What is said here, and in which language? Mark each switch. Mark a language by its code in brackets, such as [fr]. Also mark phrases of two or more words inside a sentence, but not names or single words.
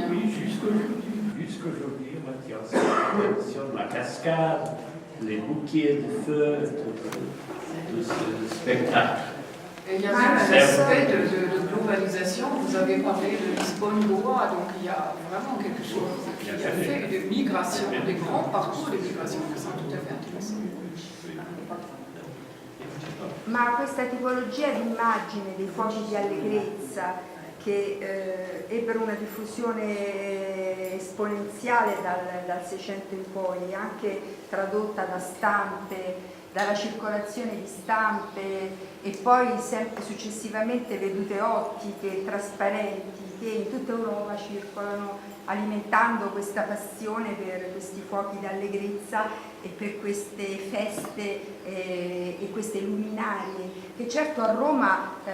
[fr] Oui, jusqu'aujourd'hui, on tient sur la cascade, les bouquets de feu, tout ce spectacle. Et il y a même un aspect de globalisation. Vous avez parlé de Lisbonne-Goa, donc il y a vraiment quelque chose qui a fait de migration, des grands parcours de migration qui sont tout à fait intéressants. [it] Ma questa tipologia di immagine dei fuochi di allegrezza che ebbero una diffusione esponenziale dal 600 in poi, anche tradotta da stampe, dalla circolazione di stampe e poi sempre successivamente vedute ottiche trasparenti che in tutta Europa circolano, alimentando questa passione per questi fuochi d'allegrezza e per queste feste e queste luminarie che certo a Roma